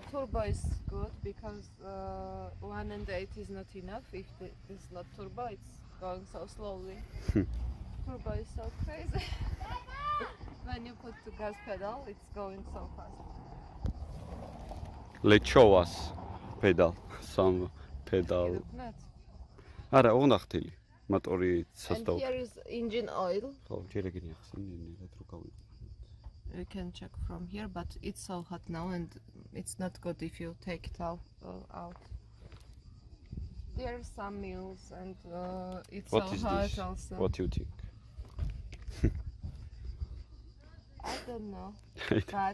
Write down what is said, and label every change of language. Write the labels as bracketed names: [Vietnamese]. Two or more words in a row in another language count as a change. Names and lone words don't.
[English] Turbo is good because 1.8 is not enough. If it's not turbo, it's going so slowly. Turbo is so crazy. When you put the gas pedal, it's going so fast. Let's show us pedal. Some pedal. Not. [Georgian] არა, ოღონდ მოტორი [English] And სასტავ. here is engine oil. [Georgian] ხო, ჯერ ეგენი ახსენე, რა თქო გავიყო. [English] You can check from here, but it's so hot now and it's not good if you take it out. There are some meals and it's What so is hot this? also. What do you think? I don't know, but